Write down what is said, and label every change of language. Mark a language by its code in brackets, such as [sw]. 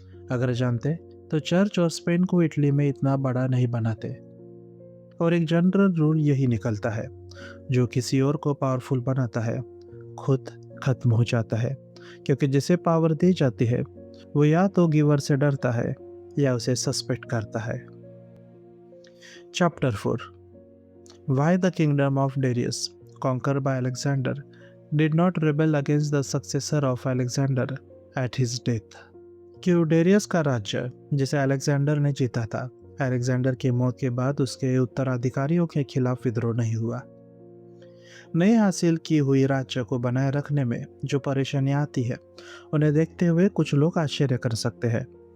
[hi] अगर जानते तो चर्च और स्पेन को इटली में इतना बड़ा नहीं बनाते। और एक जनरल रूल यही निकलता है, जो किसी और को पावरफुल बनाता है खुद खत्म हो जाता है, क्योंकि जिसे पावर दी जाती है वो या तो गिवर से डरता है या उसे सस्पेक्ट करता है। [en] Chapter 4 Why the kingdom of Darius, conquered by Alexander, did not rebel against the successor of Alexander at his death। [hi] क्यों डेरियस का राज्य जिसे अलेक्जेंडर ने जीता था, अलेक्जेंडर की मौत के बाद उसके उत्तराधिकारियों के खिलाफ विद्रोह नहीं हुआ। नए हासिल की हुई राज्य को बनाए रखने में जो परेशानियां आती है उन्हें देखते हुए कुछ लोग आश्चर्य कर सकते हैं।